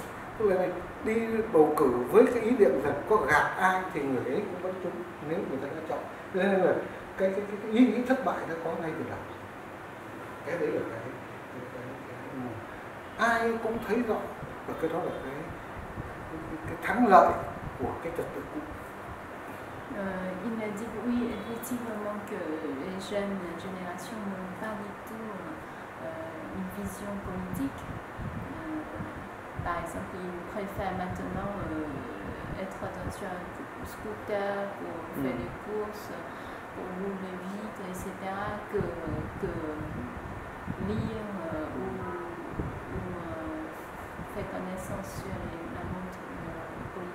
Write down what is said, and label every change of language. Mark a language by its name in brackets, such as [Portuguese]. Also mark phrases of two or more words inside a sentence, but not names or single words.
[Vietnamese] Tức là này, đi bầu cử với cái ý niệm rằng có gạt ai thì người ấy cũng vẫn trúng nếu người ta đã chọn. Cho nên là cái ý nghĩ thất bại đã có ngay từ đầu. Cái đấy là cái ai cũng thấy rõ, và cái đó là cái thắng lợi của cái trật tự cũ. [French] Il a dit oui, effectivement, que les jeunes générations n'ont pas du tout une vision politique. Par exemple, ils préfèrent maintenant être sur un scooter pour faire des courses, pour rouler vite, etc., que lire ou faire connaissance sur la montre politique.